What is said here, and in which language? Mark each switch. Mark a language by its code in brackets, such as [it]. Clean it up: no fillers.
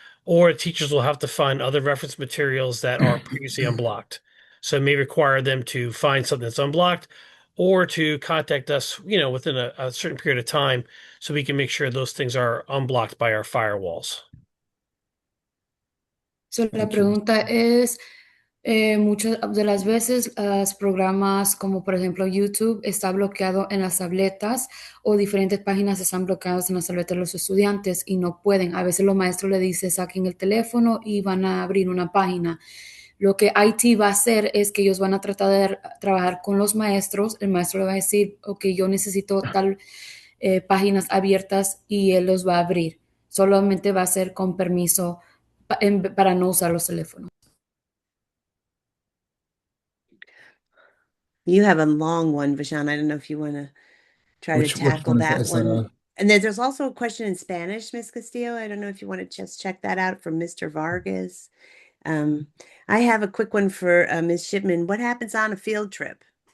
[en] Or teachers will have to find other reference materials that are previously unblocked. So it may require them to find something that's unblocked or to contact us, within a certain period of time so we can make sure those things are unblocked by our firewalls. [es] So, la [en] Thank you. [es] pregunta es, muchas de las veces los programas como por ejemplo YouTube está bloqueado en las tabletas o diferentes páginas están bloqueadas en las tabletas de los estudiantes y no pueden. A veces los maestros le dicen saquen el teléfono y van a abrir una página. Lo que IT va a hacer es que ellos van a tratar de trabajar con los maestros. El maestro le va a decir, ok, yo necesito tal páginas abiertas y él los va a abrir. Solamente va a ser con permiso para no usar los teléfonos. [en] You have a long one, Vashan. I don't know if you want to try to Which tackle one is that? that Is that one. And then there's also a question in Spanish, Miss Castillo. I don't know if you want to just check that out from Mr. Vargas. I have a quick one for Ms. Shipman. What happens on a field trip?